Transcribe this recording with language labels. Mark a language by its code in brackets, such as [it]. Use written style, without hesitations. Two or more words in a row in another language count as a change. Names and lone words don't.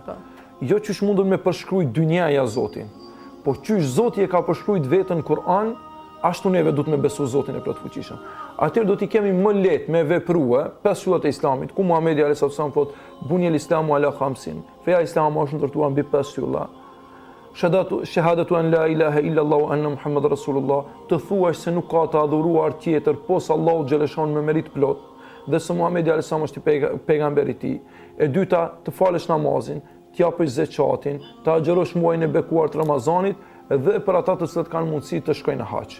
[sq] Jo qysh mundën me përshkruaj dynjaja Zotin, po qysh Zoti e ka përshkruajt veten në Kur'an, ashtu neve duhet me besu Zotin e plotfuqishëm. Atëherë do t'i kemi më lehtë me veprua 5 shtylla të Islamit, ku Muhamedi [ar] عليه السلام [sq] thot [ar] بني الإسلام على 5. [sq] Feja islame është ndërtuar mbi 5 shtylla. [ar] شهادة أن لا إله إلا الله وأن محمد رسول الله, [sq] të thuash se nuk ka të adhuruar tjetër posa Allahu xhaleshon me merit plot, dhe se Muhamedi [ar] عليه السلام [sq] është pejgamberi i tij. E dyta, të falësh namazin, të japësh zekatin, të agjërosh muajin e bekuar të Ramazanit dhe për ata të cilët kanë mundësi të shkojnë në hax.